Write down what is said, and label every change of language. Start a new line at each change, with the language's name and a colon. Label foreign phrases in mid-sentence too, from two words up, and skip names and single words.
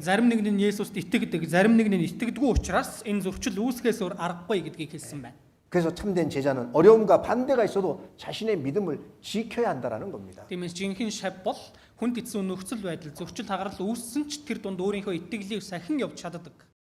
Mongolian: Зарим нэг нь Есүст итгэдэг, зарим нэг нь итгэдэггүй учраас энэ зөрчил үүсгэхээс өөр аргагүй гэдгийг хэлсэн байна.
Korean: 그래서 참된 제자는 어려움과 반대가 있어도 자신의 믿음을 지켜야 한다라는 겁니다.
Mongolian: Тиймээс жинхэнэ шав бол хүнд эцсийн нөхцөл байдал, зөрчил хагарал үүссэн ч тэр дунд өөрийнхөө итгэлийг сахин явж чаддаг.